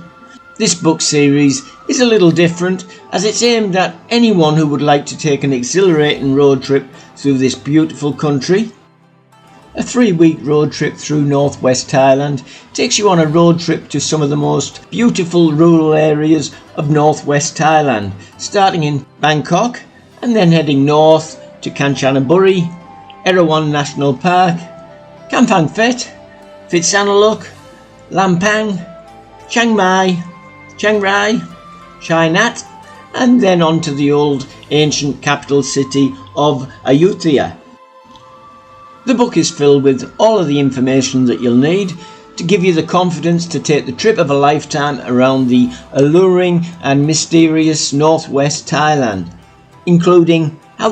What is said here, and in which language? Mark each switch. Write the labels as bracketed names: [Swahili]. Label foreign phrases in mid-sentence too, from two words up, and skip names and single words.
[English] This book series is a little different, as it's aimed at anyone who would like to take an exhilarating road trip through this beautiful country. A 3-week road trip through Northwest Thailand takes you on a road trip to some of the most beautiful rural areas of Northwest Thailand, starting in Bangkok and then heading north to Kanchanaburi, Erawan National Park, Kampang Phet, Phitsanulok, Lampang, Chiang Mai, Chiang Rai, Chai Nat, and then on to the old ancient capital city of Ayutthaya. The book is filled with all of the information that you'll need to give you the confidence to take the trip of a lifetime around the alluring and mysterious Northwest Thailand, including how